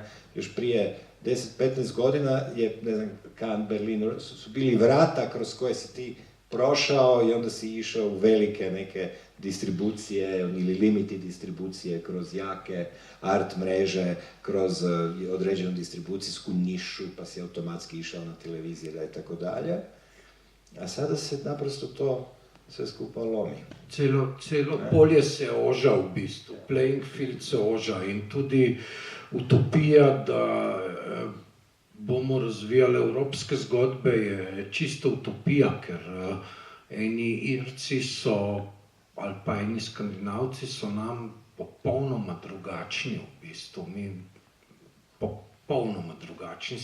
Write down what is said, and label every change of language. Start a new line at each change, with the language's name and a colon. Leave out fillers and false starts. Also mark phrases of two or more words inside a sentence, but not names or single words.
Croatian: Još prije 10-15 godina je, ne znam, Kan, Berlin, su bili vrata kroz koje si ti prošao i onda si išao u velike neke distribucije ili limiti distribucije kroz jake art mreže, kroz određenu distribucijsku nišu, pa si automatski išao na televizije i tako dalje. A sada se naprosto to sve skupa lomi.
Slovenian: Celo polje se oža v bistvu,
English: playing field
Slovenian: se oža in tudi utopija, da bomo razvijali evropske zgodbe, je čisto utopija, ker eni Irci so, ali pa eni Skandinavci so nam popolnoma drugačni v bistvu, mi popolnoma drugačni.